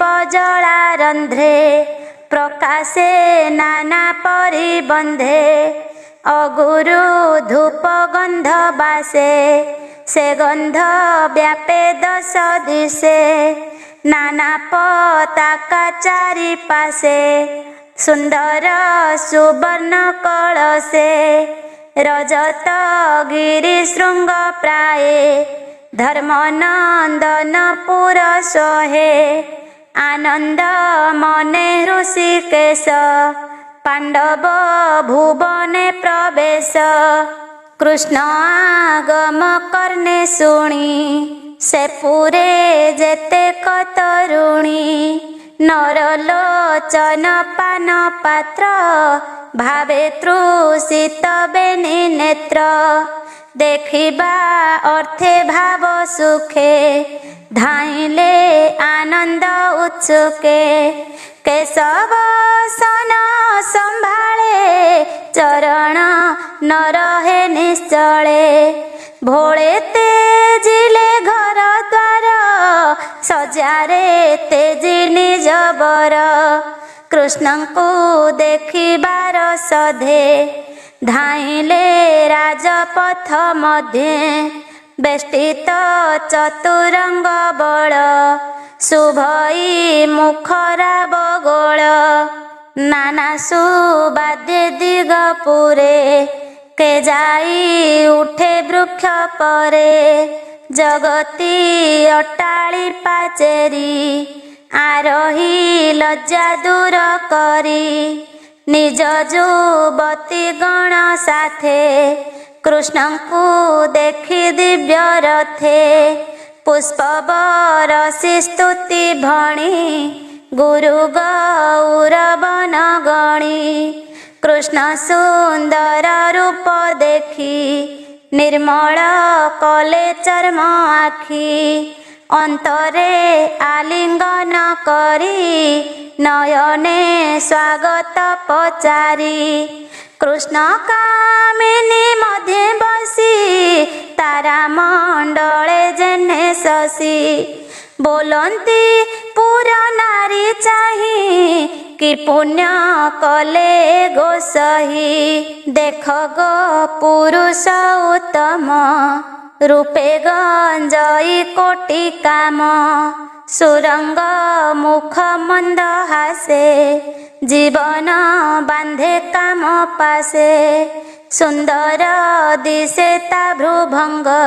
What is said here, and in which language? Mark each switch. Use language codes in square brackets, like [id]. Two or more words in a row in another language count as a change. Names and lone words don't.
[or] ଜଳା ରନ୍ଧ୍ରେ ପ୍ରକାଶେ ନାନା ପରିବନ୍ଧେ ଅଗୁରୁ ଧୂପ ଗନ୍ଧ ବାସେ ସେ ଗନ୍ଧ ବ୍ୟାପେ ଦଶ ଦିଶେ ନାନା ପତାକା ଚାରି ପାସେ ସୁନ୍ଦର ସୁବର୍ଣ୍ଣ କଳଶେ ରଜତ ଗିରି ଶୃଙ୍ଗ ପ୍ରାୟେ ଧର୍ମନନ୍ଦନ ପୁର ସୋହେ ଆନନ୍ଦ ମନେ ଋଷିକେଶ ପାଣ୍ଡବ ଭୁବନେ ପ୍ରବେଶ କୃଷ୍ଣ ଆଗମ କରନେ ଶୁଣି ସେ ପୁରେ ଜେତେ କତରୁଣୀ ନରଲୋଚନ ପାନ ପାତ୍ର ଭାବେ ତୃଷିତ ବେନି ନେତ୍ର ଦେଖିବା ଅର୍ଥେ ଭାବ ସୁଖେ ଧାଇଲେ ଆନନ୍ଦ ଉତ୍ସୁକେ କେଶବ ସନ ସମ୍ଭାଳେ ଚରଣ ନ ରହେ ନିଶ୍ଚଳେ ଭୋଳେ ତେଜିଲେ ଘର ଦ୍ୱାର ସଜାରେ ତେଜି ନିଜ ବର କୃଷ୍ଣ କୋ ଦେଖିବାର ସଧେ ଧାଇଲେ ରାଜପଥ ମଧ୍ୟେ ବେଷ୍ଟିତ ଚତୁରଙ୍ଗ ବଳ ଶୁଭଇ ମୁଖରା ବଗୋଲ ନାନା ସୁବାଦ୍ୟ ଦିଗ ପୁରେ କେ ଜାଇ ଉଠେ ବୃକ୍ଷ ପରେ ଜଗତୀ ଅଟ୍ଟାଳୀ ପାଚେରୀ ଆରୋହୀ ଲଜ୍ଜା ଦୂର କରି ନିଜ ଜୁବତୀ ଗଣ ସାଥେ କୃଷ୍ଣ କୋ ଦେଖି ଦିବ୍ୟ ରଥେ ପୁଷ୍ପ ବରଷି ସ୍ତୁତି ଭଣି ଗୁରୁ ଗୌରବନ ଗଣି କୃଷ୍ଣ ସୁନ୍ଦର ରୂପ ଦେଖି ନିର୍ମଳ କଲେ ଚର୍ମ ଆଖି ଅନ୍ତରେ ଆଲିଙ୍ଗନ କରି ନୟନେ ସ୍ୱାଗତ ପଚାରି କୃଷ୍ଣ କାମିନୀ ମଧ୍ୟେ ବସି ତାରା ମଣ୍ଡଳେ ଜେନେ ଶଶି ବୋଲନ୍ତି ପୁର ନାରୀ ଚାହିଁ କି ପୁଣ୍ୟ କଲେ ଗୋସହି ଦେଖ ଗୋ ପୁରୁଷ ଉତ୍ତମ ରୂପେ ଗଞ୍ଜଇ କୋଟି କାମ ସୁରଙ୍ଗ ମୁଖ ମନ୍ଦ ହାସେ ଜୀବନ ବାନ୍ଧେ କାମ ପାସେ ସୁନ୍ଦର ଦିଶେ ତା ଭ୍ରୁଭଙ୍ଗ